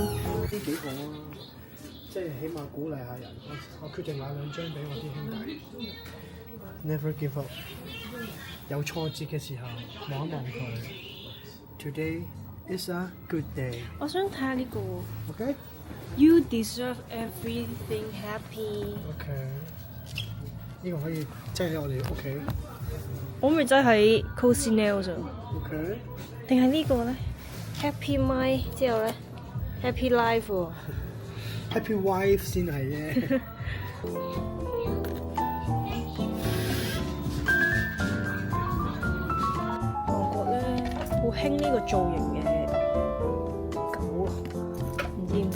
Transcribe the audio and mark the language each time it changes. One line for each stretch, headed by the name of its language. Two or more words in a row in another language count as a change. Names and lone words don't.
Cantonese: 呢幾個啊，即係起碼鼓勵下人。我決定買2張俾我啲兄弟。
English: Never give up。
Cantonese: 有挫折嘅時候，望一望佢。
English: Today is a good day。
Cantonese: 我想睇下呢個。 OK。
English: You deserve everything happy。
Cantonese: OK。呢個可以即係喺我哋屋企。我咪真係 Cozy Nails 咋。 OK。定係呢個咧 ？
English: Happy Mind
Cantonese: 之後咧 ，
English: Happy Life
Cantonese: 喎。
English: Happy Wife
Cantonese: 先係啫。韓國咧好興呢個造型嘅狗啊，唔知點解。